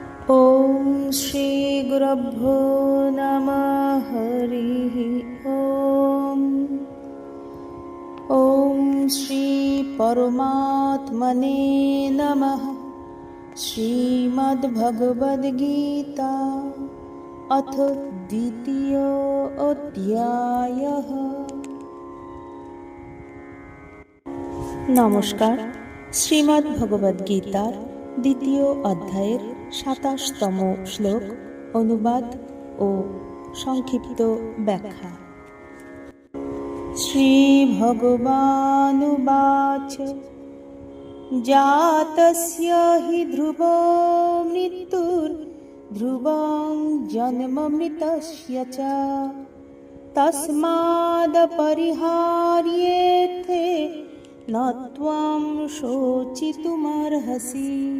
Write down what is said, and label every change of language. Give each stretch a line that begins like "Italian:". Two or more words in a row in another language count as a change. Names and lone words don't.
Sanskrit: ॐ श्रीगुरुभ्यो नमः हरिः ॐ श्रीपरमात्मने नमः। श्रीमद्भगवद्गीता अथ द्वितीयोऽध्यायः। नमस्कार।
Bangla: শ্রীমদ্ভগবদ্গীতার দ্বিতীয় অধ্যায়ের ২৭তম শ্লোক অনুবাদ ও সংক্ষিপ্ত ব্যাখ্যা।
Sanskrit: श्रीभगवानुवाच जातस्य हि ध्रुवो मृत्युर्ध्रुवं जन्ममृतस्य च तस्मादपरिहार्येथे न त्वं शोचितुमर्हसि।